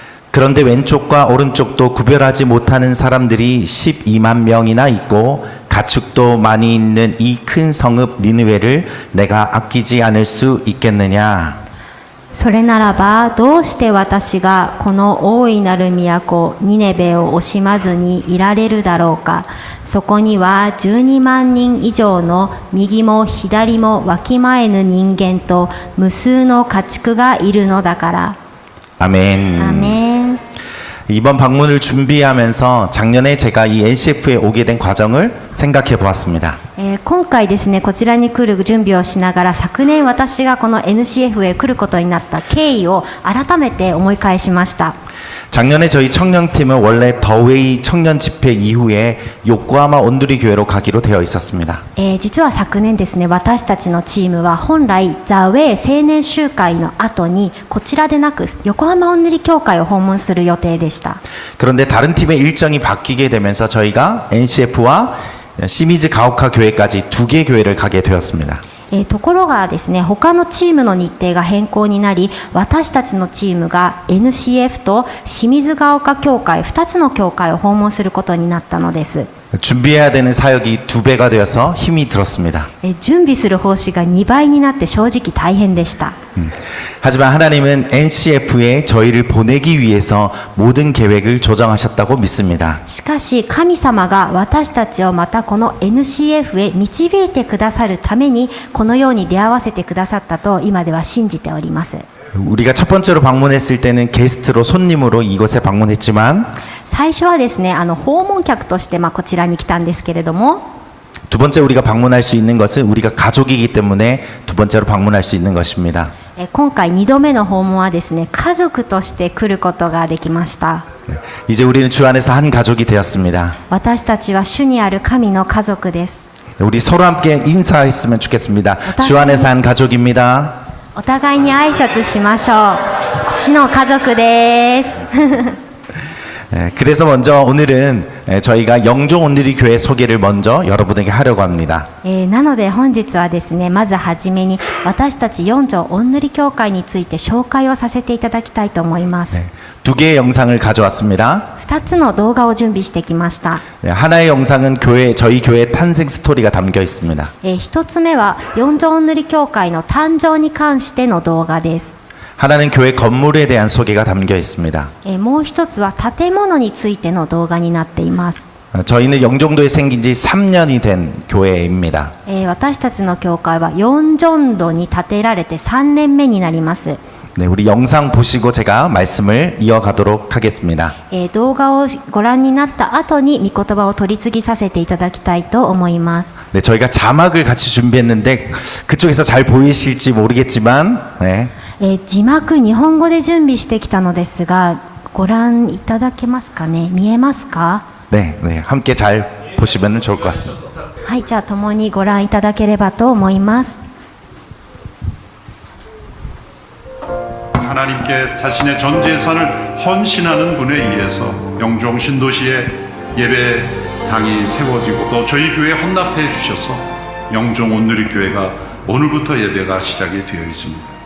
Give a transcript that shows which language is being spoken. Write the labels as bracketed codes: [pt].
[ko] 그런데 왼쪽과 오른쪽도 구별하지 못하는 사람들이 12만 명이나 있고 가축도 많이 있는 이 큰 성읍 니느웨를 내가 아끼지 않을 수 있겠느냐. [ja] それならばどうして私がこの大いなる都ニネベを惜しまずにいられるだろうか。そこには12万人以上の右も左もわきまえぬ人間と無数の家畜がいるのだから。 [ko] 아멘. [ja] アーメン。 [ko] 이번 방문을 준비하면서 작년에 제가 이 NCF에 오게 된 과정을 생각해 보았습니다. [ja] 今回ですねこちらに来る準備をしながら昨年私がこの NCF へ来ることになった経緯を改めて思い返しました。 [ko] 작년에 저희 청년팀은 원래 더웨이 청년 집회 이후에 요코하마 온누리 교회로 가기로 되어 있었습니다. [ja] 実は昨年ですね私たちのチームは本来ザ・ウェイ青年集会の後にこちらでなく横浜おんぬり教会を訪問する予定でした。 [ko] 그런데 다른 팀의 일정이 바뀌게 되면서 저희가 NCF와 시미즈 가오카 교회까지 2개 교회를 가게 되었습니다. [ja] ところがですね他のチームの日程が変更になり私たちのチームが NCF と清水ヶ丘教会2つの教会を訪問することになったのです。 [ko] 준비해야 되는 사역이 2배가 되어서 힘이 들었습니다. [ja] 準備する奉仕が2倍になって正直大変でした。 [ko] 하지만 하나님은 NCF에 저희를 보내기 위해서 모든 계획을 조정하셨다고 믿습니다. [ja] しかし神様が私たちをまたこの NCF へ導いてくださるためにこのように出会わせてくださったと今では信じております。 [ko] 우리가 첫 번째로 방문했을 때는 게스트로 손님으로 이곳에 방문했지만 [ja] 最初はですね訪問客としてこちらに来たんですけれども [ko] 두 번째 우리가 방문할 수 있는 것은 우리가 가족이기 때문에 두 번째로 방문할 수 있는 것입니다. [ja] 今回2度目の訪問はですね家族として来ることができました。 [ko] 이제 우리는 주 안에서 한 가족이 되었습니다. [ja] 私たちは主にある神の家族です。 [ko] 우리 서로 함께 인사했으면 좋겠습니다. 주 안에서 한 가족입니다. [ja] お互いに挨拶しましょう。主の家族です。 [ko] 그래서 먼저 오늘은 저희가 영종 온누리 교회 소개를 먼저 여러분에게 하려고 합니다. [ja] なので本日はですね、まずはじめに私たち四条おんぬり教会について紹介をさせていただきたいと思います。 [ko] 두 개의 영상을 가져왔습니다. [ja] 2つの動画を準備してきました。 [ko] 하나의 영상은 저희 교회 탄생 스토리가 담겨 있습니다. [ja] 1つ目は四条おんぬり教会の誕生に関しての動画です。 [ko] 하나는 교회 건물에 대한 소개가 담겨 있습니다. [ja] もう一つは建物についての動画になっています。 [ko] 저희는 영종도에 생긴 지 3년이 된 교회입니다. [ja] 私たちの教会は四条度に建てられて3年目になります。 [ko] 네, 우리 영상 보시고 제가 말씀을 이어가도록 하겠습니다. [ja] 動画をご覧になった後に御言葉を取り次ぎさせていただきたいと思います。 [ko] 네, 저희가 자막을 같이 준비했는데 그쪽에서 잘 보이실지 모르겠지만 네. [ja] 字幕日本語で準備してきたのですがご覧いただけますかね。見えますか？ [ko] 네, 네, 함께 잘 보시면 좋을 것 같습니다. [ja] はい、じゃあ共にご覧いただければと思います。 [ko] 하나님께 자신의 전 재산을 헌신하는 분에 의해서 영종 신도시에 예배당이 세워지고 또 저희 교회에 헌납해 주셔서 영종 온누리 교회가 오늘부터 예배가 시작이 되어 있습니다.